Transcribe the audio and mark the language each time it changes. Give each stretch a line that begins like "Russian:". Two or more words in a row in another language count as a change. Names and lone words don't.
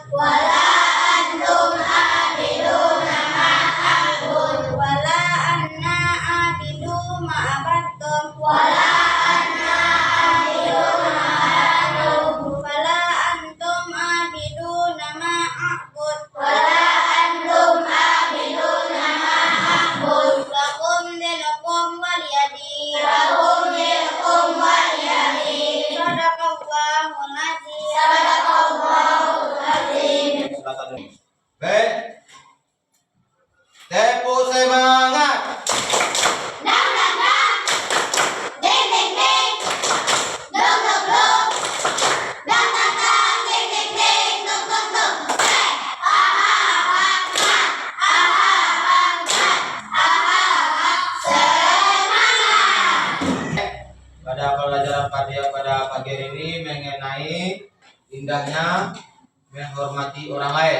Arabic: ولا أنتم عابدون ما أعبد. ولا أنا عابد ما عبدتم. ولا أنا عابد ما عبدتم. ولا أنتم عابدون ما أعبد. ولا أنتم عابدون ما أعبد. لكم دينكم ولي دين. لكم دينكم ولي دين. صدق الله العظيم. صدق الله العظيم.
Indonesian: Baik. Tempo semangat. Dang dang dang, deng deng deng, dong dong dong, dang dang dang, deng deng deng, dong dong dong. Semangat. Pada pelajaran pada pagi hari ini mengenai indahnya menghormati orang lain.